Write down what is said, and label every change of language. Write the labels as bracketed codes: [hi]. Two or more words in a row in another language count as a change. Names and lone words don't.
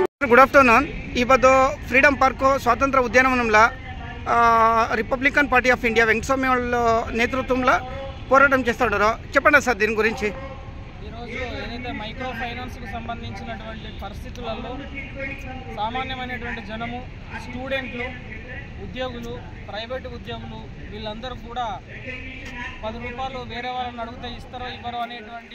[en] good afternoon. [kn] ಇವತ್ತು ಫ್ರೀಡಮ್ ಪಾರ್ಕ್ ಸ್ವಾತಂತ್ರ್ಯ [te] ಉದ್ಯಾನವನಂలో రిపబ్లికన్ పార్టీ ఆఫ్ ఇండియా వెంకటస్వామి వాళ్ళ నేతృత్వంలో పోరాటం చేస్తున్నారు. చెప్పండి సార్ దీని గురించి. ఈరోజు ఏదైతే [en] micro finance [te] సంబంధించినటువంటి పరిస్థితులలో సామాన్యమైనటువంటి జనము, స్టూడెంట్లు, ఉద్యోగులు, ప్రైవేటు ఉద్యోగులు వీళ్ళందరూ కూడా 10 రూపాయలు వేరే వాళ్ళని అడిగితే ఇస్తారో ఇవ్వరో అనేటువంటి